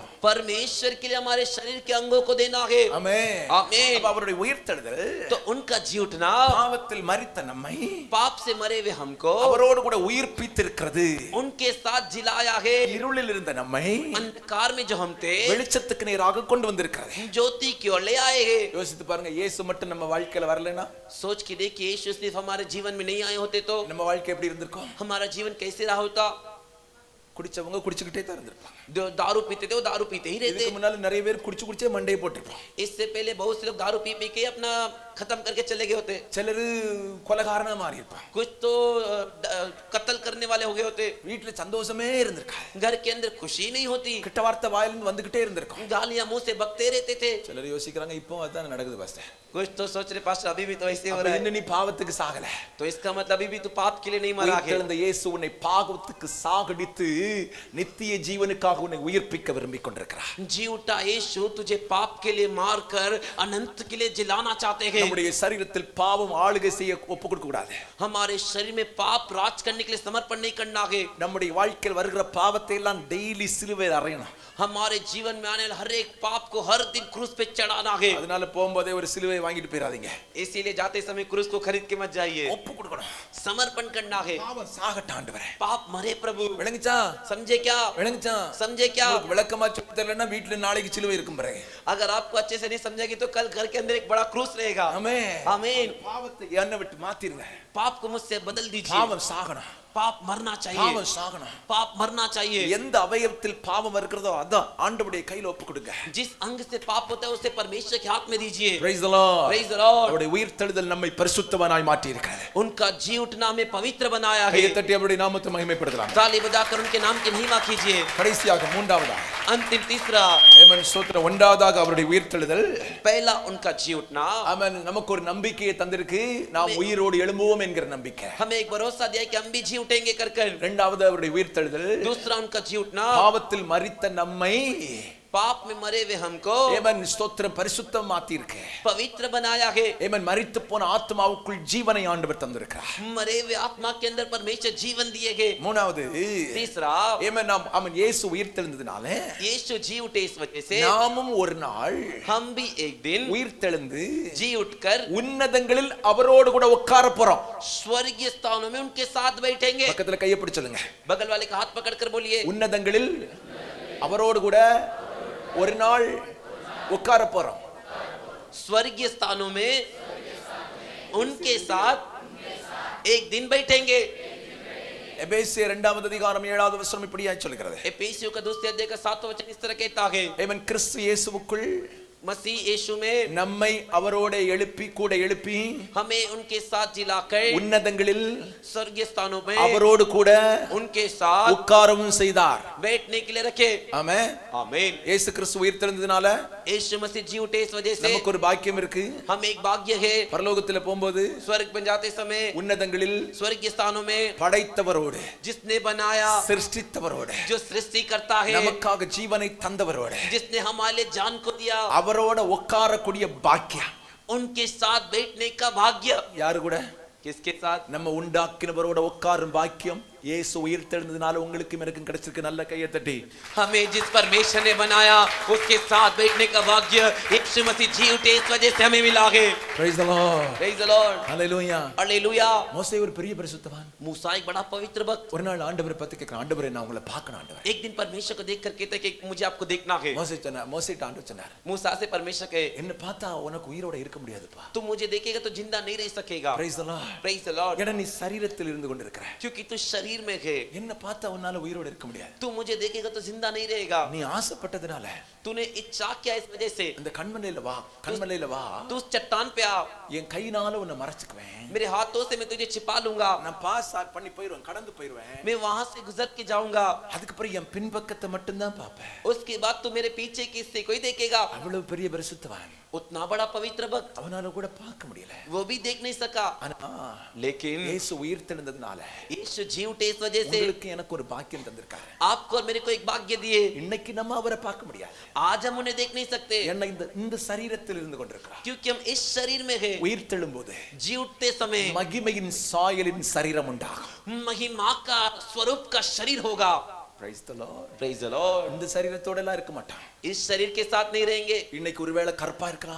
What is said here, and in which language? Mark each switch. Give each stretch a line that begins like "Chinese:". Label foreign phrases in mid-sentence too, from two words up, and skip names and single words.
Hindi: परमेश्वर के लिए हमारे शरीर के अंगों को देना है.
Tamil: ஆமென்.
Hindi: आमीन.
Tamil: அப்ப அவருடைய உயிர்த்தெழுதல்,
Hindi: तो उनका जी उठना,
Tamil: பாவத்தில் மரித்த நம்மை
Hindi: पाप से मरे हुए हमको
Tamil: அவரோடு கூட உயிர்ப்பித்திருக்கிறது.
Hindi: उनके साथ जिलाया है.
Tamil: இருளில் இருந்த நம்மை
Hindi: अंधकार में जो हम थे
Tamil: வெளிச்சத்துக்கு நேராக கொண்டு வந்திருக்கிறது.
Hindi: ज्योति की ओर ले आए हैं.
Tamil: யோசித்து பாருங்க, இயேசு மட்டும் நம்ம வாழ்க்கையில வரலனா,
Hindi: सोच के देखिए, यीशु सिर्फ हमारे जीवन में नहीं आए होते तो
Tamil: நம்ம வாழ்க்கை எப்படி இருந்திருக்கும்?
Hindi: हमारा जीवन कैसे रहा होता?
Tamil: குடிச்சவங்க குடிச்சுக்கிட்டே தான் இருந்திருப்பாங்க.
Hindi: जो दारू पीते थे वो दारू पीते ही रहते.
Tamil: இதுக்கு முன்னால நிறைய பேர் குடிச்சு குடிச்சே மண்டையை போட்டுருப்பாங்க.
Hindi: इससे पहले बहुत से लोग दारू पी पी के अपना खत्म करके चले गए होते.
Tamil: சிலர் கொலைகாரனா மாறி இருப்பாங்க.
Hindi: कुछ तो कत्ल करने वाले हो गए होते.
Tamil: வீட்டுல சந்தோஷமே இருந்திருக்காது.
Hindi: घर के अंदर खुशी नहीं होती.
Tamil: கிட்ட வார்த்தை வாயிலிருந்து வந்துகிட்டே இருந்திருக்கும்.
Hindi: गालियां मुंह से बकते रहते थे.
Tamil: சிலர் யோசிக்கிறாங்க, இப்போ அதான் நடக்குது பாஸ்டர்.
Hindi: कुछ तो सोच रहे पास्टर अभी भी तो ऐसे हो
Tamil: அப்ப
Hindi: रहा है.
Tamil: இன்னும் நீ பாவத்துக்கு சாகல.
Hindi: तो इसका मतलब अभी भी तू पाप के लिए नहीं मरा है.
Tamil: உயிர்த்தெழுந்த இயேசு உன்னை பாவத்துக்கு சாகடித்து நித்திய ஜீவனுக்காக உன்னை உயிர்ப்பிக்க விரும்பிக் கொண்டிருக்கிறார்.
Hindi: जी उठा यीशु तुझे पाप के लिए मारकर अनंत के लिए जिलाना चाहते हैं.
Tamil: நம்முடைய சரீரத்தில் பாவம் ஆளுகை செய்ய ஒப்பு கொடுக்க கூடாது.
Hindi: हमारे शरीर में पाप राज करने के लिए समर्पण नहीं करना है.
Tamil: நம்முடைய வாழ்க்கையில் வருகிற பாவத்தை எல்லாம் டெய்லி சிலுவையில் அறையணும்.
Hindi: हमारे जीवन में आने वाले हर एक पाप को हर दिन क्रूस पे चढ़ाना है.
Tamil: அதனால போகும்போதே ஒரு சிலுவையை வாங்கிட்டு போயிடாதீங்க.
Hindi: इसीलिए जाते समय क्रूस को खरीद के मत जाइए.
Tamil: ஒப்பு கொடுக்கணும்.
Hindi: समर्पण करना है.
Tamil: பாவம் சாகட்ட ஆண்டவரே.
Hindi: पाप मरे प्रभु.
Tamil: விளங்குச்சா?
Hindi: समझे क्या?
Tamil: விளங்குச்சா?
Hindi: समझे क्या?
Tamil: உங்களுக்கு விளக்கமா சொல்லி தரலன்னா வீட்ல நாளைக்கு சிலுவை இருக்கும் பாருங்க.
Hindi: अगर आपको अच्छे से नहीं समझेगी तो कल घर के अंदर एक बड़ा क्रूस रहेगा.
Tamil: ஆமென்.
Hindi: आमीन.
Tamil: பாவத்தை என்ன விட்டு மாத்திருங்க.
Hindi: पाप को मुझसे बदल दीजिए.
Tamil: பாவம் சாகணும்.
Hindi: पाप मरना चाहिए.
Tamil: பாவம் சாகணும்.
Hindi: पाप मरना चाहिए.
Tamil: எந்த அவயவத்தில் பாவம் இருக்கிறதோ அதான் ஆண்டவருடைய கையில ஒப்பு கொடுங்க.
Hindi: जिस अंग से पाप होता है उसे परमेश्वर के हाथ में दीजिए.
English: Praise the Lord. Praise the Lord.
Tamil: அவருடைய உயிர்த்தெழுதல் நம்மை பரிசுத்தவானாய் மாற்றி இருக்கிறது.
Hindi: उनका जी उठना हमें पवित्र बनाया है.
Tamil: கையை தட்டி அவருடைய நாமத்தை மகிமைப்படுத்தலாம்.
Hindi: ताली बजाकर उनके नाम की महिमा कीजिए.
Tamil: கடைசியாக மூன்றாவதாக
Hindi: अंतिम तीसरा,
Tamil: ஆமென் ஸ்தோத்திரம், ஒன்றாவதாக அவருடைய உயிர்த்தெழுதல்.
Hindi: पहला उनका जी उठना.
Tamil: ஆமென். நமக்கு ஒரு நம்பிக்கையை தந்திருக்கு, நாம் உயிரோடு எழும்புவோம் என்கிற நம்பிக்கை.
Hindi: हमें एक भरोसा दिया कि हम भी जी उठेंगे कर कर.
Tamil: இரண்டாவது அவருடைய உயிர்த்தெழுதல்.
Hindi: दूसरा उनका जी उठना,
Tamil: பாவத்தில் மரித்த நம்மை
Hindi: पाप में मरे हुए हमको
Tamil: ஆமென் ஸ்தோத்திரம் பரிசுத்தம் மாத்தி இருக்கு.
Hindi: पवित्र बनाया है.
Tamil: ஆமென். மரித்து போன ஆத்மாவுக்குள் ஜீவனை ஆண்டவர் தந்திருக்கிறார்.
Hindi: मरे हुए आत्मा के अंदर परमेश्वर जीवन दिए गए.
Tamil: மூணாவது
Hindi: तीसरा,
Tamil: ஆமென் நாம் அவன் இயேசு உயிர்த்தெழுந்ததனால
Hindi: यीशु जी उठे इस वजह से
Tamil: நாமும் ஒரு நாள்
Hindi: हम भी एक दिन
Tamil: உயிர்த்தெழுந்து
Hindi: जी उठकर
Tamil: உன்னதங்களில் அவரோடு கூட உட்கார போறோம்.
Hindi: स्वर्गीय स्थानों में उनके साथ बैठेंगे.
Tamil: பக்கத்துல கையை பிடிச்சு சொல்லுங்க,
Hindi: बगल वाले का हाथ पकड़कर बोलिए,
Tamil: உன்னதங்களில் அவரோடு கூட ஒரு நாள் உட்கார போறோம்.
Hindi: स्वर्गीय स्थानों में उनके साथ एक दिन बैठेंगे.
Tamil: எபேசியர் 2வது அதிகாரம் 7வது வசனம் இப்படியாய் சொல்கிறது.
Hindi: एफेसियों का दूसरे अध्याय का 7वां वचन इस तरह कहता है,
Tamil: ஆமென். கிறிஸ்து இயேசுவுக்குள்
Hindi: मसीह यीशु में
Tamil: நம்மை அவரோட எழுப்பி கூட எழுப்பி
Hindi: हमें उनके साथ जिलाकर
Tamil: உன்னதங்களில்
Hindi: स्वर्गीय स्थानों में
Tamil: அவரோடு கூட
Hindi: उनके साथ
Tamil: உட்காரவும் செய்தார்.
Hindi: बैठने के लिए रखे.
Tamil: ஆமென்.
Hindi: आमीन.
Tamil: இயேசு கிறிஸ்து உயிர்த்தெழுந்ததனால
Hindi: यीशु मसीह जी उठे इस वजह से
Tamil: நமக்கு ஒரு பாக்கியம் இருக்கு.
Hindi: हम एक भाग्य है.
Tamil: பரலோகத்துல போகும்போது
Hindi: स्वर्ग में जाते समय
Tamil: உன்னதங்களில்
Hindi: स्वर्गीय स्थानों में
Tamil: படைத்தவரோடு
Hindi: जिसने बनाया,
Tamil: சிருஷ்டித்தவரோடு
Hindi: जो सृष्टि करता है,
Tamil: நமக்காக ஜீவனை தந்தவரோடு
Hindi: जिसने हमारे जान को दिया,
Tamil: அவரோட உட்காரக்கூடிய பாக்கியம்.
Hindi: उनके साथ बैठने का भाग्य.
Tamil: யாரு கூட?
Hindi: किसके साथ?
Tamil: நம்ம உண்டாக்கினவரோட உட்காரும் பாக்கியம் இயேசு உயிர்த்தெழுந்ததனால உங்களுக்கும் எனக்கும் கிடைச்சிருக்கு. நல்ல கையை தட்டி
Hindi: हमें जिस परमेश्वर ने बनाया उसके साथ बैठने का भाग्य यीशु मसीह जी उठे इस वजह से हमें मिला है.
English: praise the lord, Praise the Lord. hallelujah. Hallelujah.
Tamil: மோசே ஒரு பெரிய பரிசுத்தவான்.
Hindi: मूसा एक बड़ा पवित्र भक्त.
Tamil: ஒரு நாள் ஆண்டவரை பார்த்து கேட்கிறான், ஆண்டவரே நான் உங்களை பார்க்கணும் ஆண்டவரே.
Hindi: एक दिन परमेश्वर को देख कर कहते कि मुझे आपको देखना है.
Tamil: மோசே ஆண்டவர் சொன்னார்,
Hindi: मूसा से परमेश्वर कहे
Tamil: என்ன பார்த்தா உனக்கு உயிரோட இருக்க முடியாதுப்பா.
Hindi: तुम मुझे देखेगा तो जिंदा नहीं रह सकेगा.
English: praise the lord. Praise the Lord.
Tamil: ஏன்னா நீ சரீரத்தில் இருந்து கொண்டிருக்கிற,
Hindi: क्योंकि तू शरीर में है.
Tamil: என்ன பார்த்தா உன்னால உயிரோட இருக்க முடியாது.
Hindi: तू मुझे देखेगा तो जिंदा नहीं रहेगा.
Tamil: நீ ஆசைப்பட்டதனால
Hindi: तूने इच्छा किया इस वजह से
Tamil: அந்த கண்மலையில வா,
Hindi: तू उस चट्टान पे आ.
Tamil: என் கையினால உன்னை மறைச்சுக்குவேன்.
Hindi: मेरे हाथों से मैं तुझे छिपा लूंगा.
Tamil: நான் பாஸ் பண்ணி போயிடுவேன், கடந்து போயிடுவேன்.
Hindi: मैं वहां से गुजर के जाऊंगा.
Tamil: அதுக்கு அப்புறம் என் பின்பக்கத்தை மட்டும் தான் பாப்பேன்.
Hindi: उसके बाद तू मेरे पीछे की हिस्से को ही देखेगा.
Tamil: அவ்வளவு பெரிய பரிசுத்தவான்,
Hindi: उतना बड़ा पवित्र भक्त
Tamil: அவனால கூட பார்க்க முடியல.
Hindi: वो भी देख नहीं सका.
Tamil: ஆனா
Hindi: लेकिन
Tamil: இயேசு உயிர்த்தெழுந்ததனால
Hindi: यीशु जी उठे इस वजह से
Tamil: உங்களுக்கு எனக்கு ஒரு பாக்கியம் தந்திருக்காரு.
Hindi: आपको और मेरे को एक भाग्य दिए.
Tamil: இன்னைக்கு நம்ம அவரை பார்க்க முடியாது.
Hindi: आज हम उन्हें देख नहीं सकते
Tamil: ஏன்னா இந்த சரீரத்தில் இருந்து கொண்டிருக்கிறார்.
Hindi: क्योंकि हम इस शरीर में है.
Tamil: உயிர்த்தெழும்போது
Hindi: जी उठते समय
Tamil: மகிமையின் சாயலின் சரீரம் உண்டாகும்.
Hindi: महिमा का स्वरूप का शरीर होगा.
English: praise the lord. Praise the Lord.
Tamil: இந்த சரீரத்தோட எல்லாம் இருக்க மாட்டான்.
Hindi: इस शरीर के साथ नहीं रहेंगे.
Tamil: இன்னைக்கு ஒருவேளை கருப்பா இருக்கலாம்,